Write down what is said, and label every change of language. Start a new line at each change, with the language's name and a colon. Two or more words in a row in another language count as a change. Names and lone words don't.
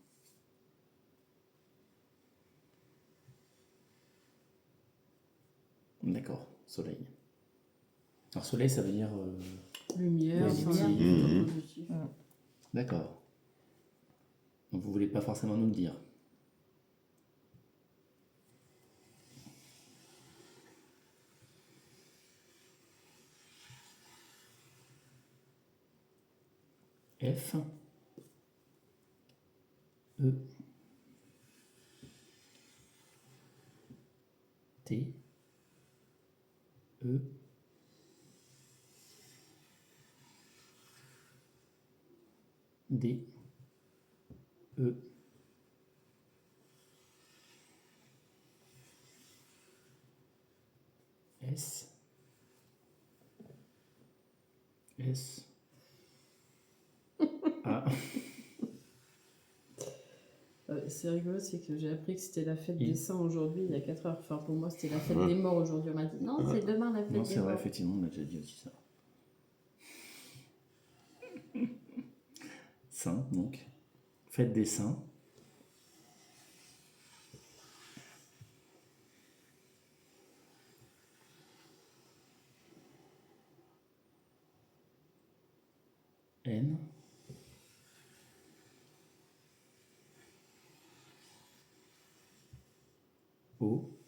French: D'accord, soleil. Alors soleil, ça veut dire... Lumière, positive. positif. D'accord. Donc vous voulez pas forcément nous le dire. F. E. T. E. D. E. S. S. A. C'est rigolo, c'est que j'ai appris que c'était la fête I. des saints aujourd'hui, il y a 4 heures. Enfin, pour moi, c'était la fête des morts aujourd'hui. On m'a dit non, c'est demain la fête Non, des c'est vrai, morts. effectivement, on m'a déjà dit aussi ça. Saint, donc. Fête des saints. N. O.